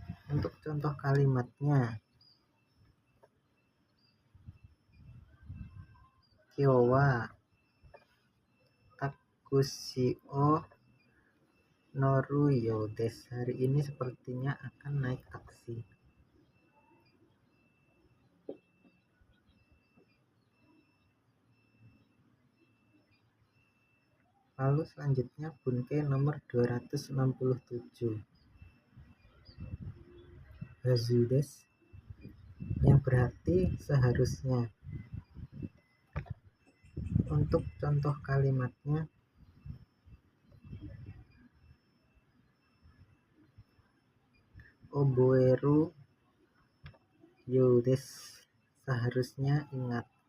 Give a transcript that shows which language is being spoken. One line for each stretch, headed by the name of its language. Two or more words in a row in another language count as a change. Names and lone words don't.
Indonesian: Untuk contoh kalimatnya,
Japanese: 今日はタクシーに乗るようです.
Indonesian: Hari ini sepertinya akan naik taksi. Lalu selanjutnya Bunkei nomor 267.
Japanese: はずです,
Indonesian: yang berarti seharusnya. Untuk contoh kalimatnya,
Japanese: 覚えるようです,
Indonesian: seharusnya ingat.